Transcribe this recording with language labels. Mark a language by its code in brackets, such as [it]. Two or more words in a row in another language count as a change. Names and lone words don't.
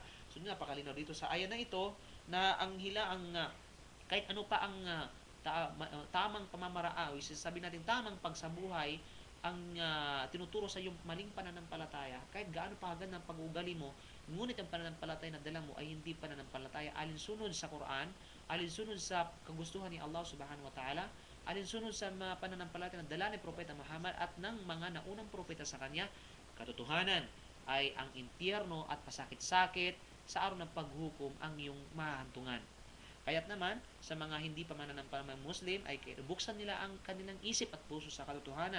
[tl] So, napakalinaw dito sa aya na ito na ang kahit ano pa ang tamang pamamaraan, o sabi natin tamang pagsabuhay ang tinuturo sa iyong maling pananampalataya, kahit gaano pa hagdan ng pag-uugali mo, ngunit ang pananampalataya na dala mo ay hindi pananampalataya alinsunod sa Quran, alinsunod sa kagustuhan ni Allah [ar] سبحانه وتعالى, [tl] alinsunod sa mga pananampalataya na dala ni Propeta Muhammad at ng mga naunang propeta sa kanya, katotohanan ay ang impyerno at pasakit-sakit sa araw ng paghukom ang iyong mahantungan. Kaya't naman, sa mga hindi pa mananampalatayang Muslim, ay buksan nila ang kanilang isip at puso sa katotohanan.